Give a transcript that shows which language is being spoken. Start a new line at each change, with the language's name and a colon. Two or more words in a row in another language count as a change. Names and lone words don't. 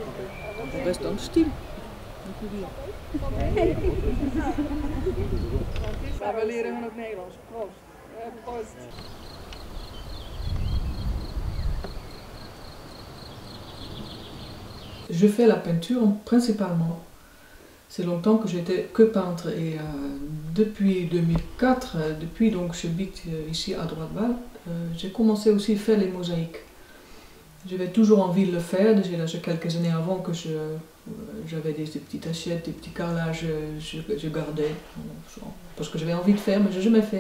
French: On reste dans le style, on peut dire.
Dutch: We leren hun ook Nederlands. Proost. Proost.
French: Je fais la peinture principalement. C'est longtemps que j'étais que peintre et depuis 2004, depuis donc j'habite ici à Droite-Val, j'ai commencé aussi à faire les mosaïques. J'avais toujours envie de le faire, déjà quelques années avant que j'avais des petites assiettes, des petits carrelages, je gardais, parce que j'avais envie de faire, mais je n'ai jamais fait.